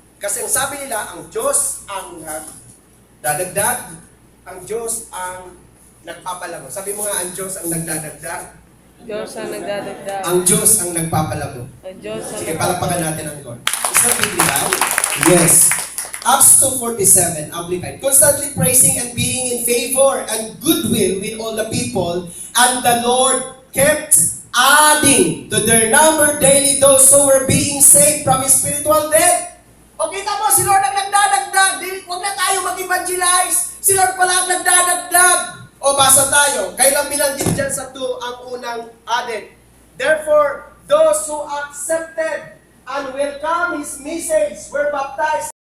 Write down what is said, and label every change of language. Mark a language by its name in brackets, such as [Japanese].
[Filipino] Kasi ang sabi nila, ang Diyos ang dadagdag, ang Diyos ang nagpapalago. Sabi mo nga, ang Diyos ang nagdadagdag. Diyos ang nagdadagdag. Ang Diyos ang nagpapalago. Ang Diyos ang Sige, palapakan natin ang Lord. [English] Is that biblical? Yes. Acts 2:47, Amplified. Constantly praising and being in favor and goodwill with all the people, and the Lord kept adding to their number daily those who were being saved from spiritual death. [Filipino] O kita mo, si Lord ang nagdadagdag. Huwag na tayo mag-evangelize. Si Lord pala ang nagdadagdag. O O basa tayo, kailang binanggit dyan sa 2 ang unang added. [English] Therefore, those who accepted and welcome His message were baptized.